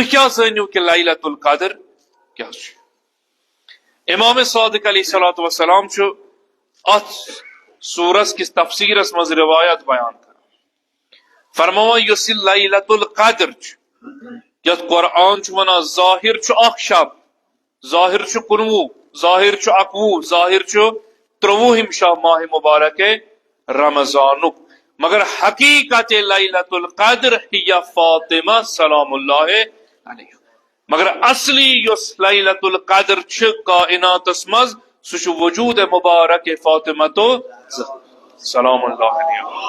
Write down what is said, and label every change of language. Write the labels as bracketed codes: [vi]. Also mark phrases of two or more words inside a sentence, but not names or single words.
[ks] کیا زانیو کہ [ar] لیلۃ القدر [ks] کیا امام صادق [ar] علیہ الصلوۃ والسلام [ks] ات سورس کس تفسیرس مز روایت بیان کر فرماوا یس [ar] لیلۃ القدر [ks] یت قرآن ونا ظاہر اخ شب ظاہر 19 ظاہر 21 ظاہر 23 شاہ ماہ مبارک رمضانک مگر حقیقت [ar] لیلۃ القدر [ks] ہی فاطمہ [ar] سلام اللہ علیہ [ks] مگر اصلی یس [ar] لیلۃ القدر [ks] کائنات مز سہ وجود مبارک فاطمہ تو [ar] سلام اللہ علیہ